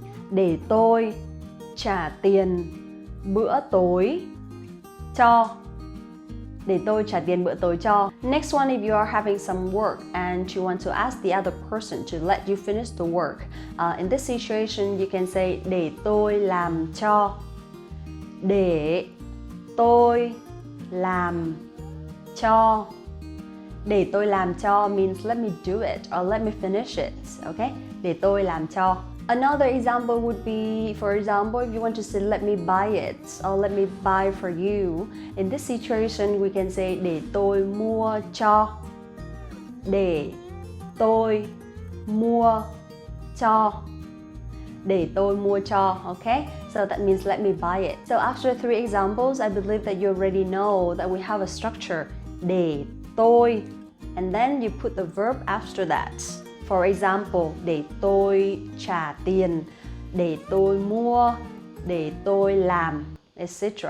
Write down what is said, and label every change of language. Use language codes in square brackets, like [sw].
[vi] Để tôi trả tiền bữa tối cho. Để tôi trả tiền bữa tối cho. [en] Next one, if you are having some work and you want to ask the other person to let you finish the work. In this situation, you can say [vi] để tôi làm cho. Để tôi làm cho. Để tôi làm cho [en] means let me do it or let me finish it, okay? [vi] Để tôi làm cho. [en] Another example would be, for example, if you want to say let me buy it or let me buy for you. In this situation, we can say [vi] để tôi mua cho. Để tôi mua cho. Để tôi mua cho, okay? [en] So that means let me buy it. So after 3 examples, I believe that you already know that we have a structure. [vi] Để tôi, [en] and then you put the verb after that. For example, [vi] để tôi trả tiền, để tôi mua, để tôi làm, [en] etc.